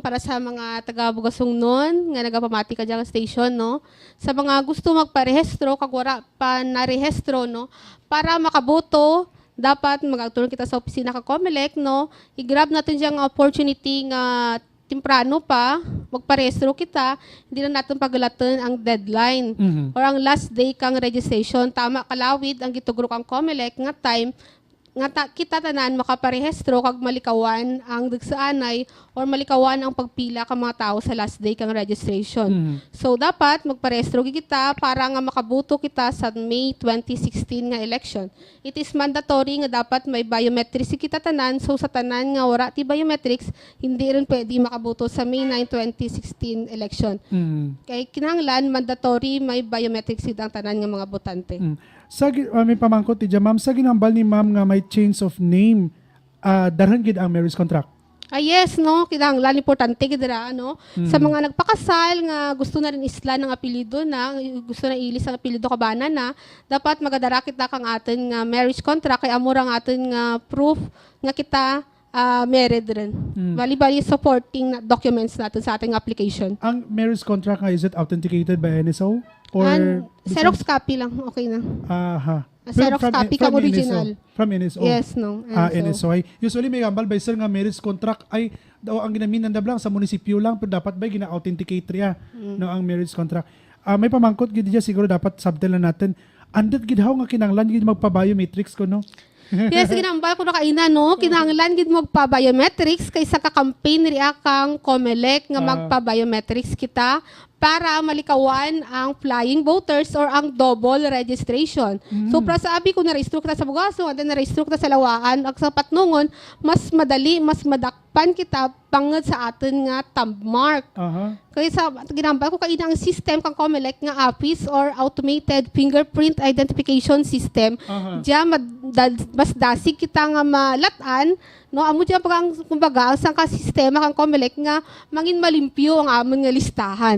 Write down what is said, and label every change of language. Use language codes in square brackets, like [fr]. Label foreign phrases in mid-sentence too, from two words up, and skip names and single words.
[krj] Para sa mga taga-Bugasong nun, nga nagapamati ka dyan station, no? Sa mga gusto magparehistro, kag wala pa narehistro, no? Para makaboto, dapat mag-tulong kita sa opisina ka COMELEC, no? I-grab natin dyan ang opportunity nga timprano pa, magparehistro kita, [tl] hindi na natin [krj] pagalatan ang deadline or ang [en] last day [krj] kang registration. Tama, kalawid ang gitugro kang COMELEC nga time nga kita tanan makaparehistro kag malikawan ang dagsaanay or malikawan ang pagpila ka mga tao sa [en] last day [krj] kang registration. So dapat magparehistro kita para nga makaboto kita sa May 2016 nga election. [en] It is mandatory [krj] nga dapat may biometrics kita tanan, so sa tanan nga wala ti biometrics [tl] hindi rin pwede [krj] makaboto sa May 9, 2016 election. Kay kinahanglan mandatory may biometrics ang tanan nga mga botante. May pamangkot ti ma'am, sa ginambal ni ma'am nga may [en] change of name, [krj] darhan gid ang [en] marriage contract. [krj] Yes, no, kinahanglan importante gidra no. Sa mga nagpakasal nga gusto na rin isla ng apelyido na, gusto na ilis ang apelyido kabana na, dapat magadara kita kang atin nga [en] marriage contract [krj] kay amo ang atin nga proof nga kita married rin. [tl] Bali-bali [en] supporting documents [tl] natin sa ating application. [krj] Ang [en] marriage contract [krj] nga, [en] is it authenticated by NSO? Or [krj] Xerox copy lang, okay na. Aha. Xerox copy kang original. [en] From NSO? Yes, no. NSO. [krj] Ay, usually may gambal by sir nga [en] marriage contract [krj] ay daw ang ginaminan lang sa munisipyo lang pero dapat ba gina-authenticate riya no ang marriage contract. May pamangkot gid diya siguro dapat subtle na natin. Andot gid haw nga kinahanglan gid magpa-biometrics ko no. Yes, ginambal ko na kaina, no? Kinahanglan gid mo magpa-biometrics kaysa ka-campaign riya kang COMELEC nga magpa-biometrics kita para malikawan ang [en] flying voters [krj] or ang [en] double registration. [krj] So, para sabi ko na-register kita sa Bugaso, [en] and then [krj] na-register kita sa Lawaan, at sa Patnungon, mas madali, mas madakpan kita pangad sa atin nga thumb mark. Aha. Kaya sa ginambal ko kaina ang system kang COMELEC nga APIS or Automated Fingerprint Identification System. Diya mas dasig kita nga malatan, no, amo diya pag kumbaga ang ka sistema kang COMELEC nga mangin malimpyo ang amon nga listahan.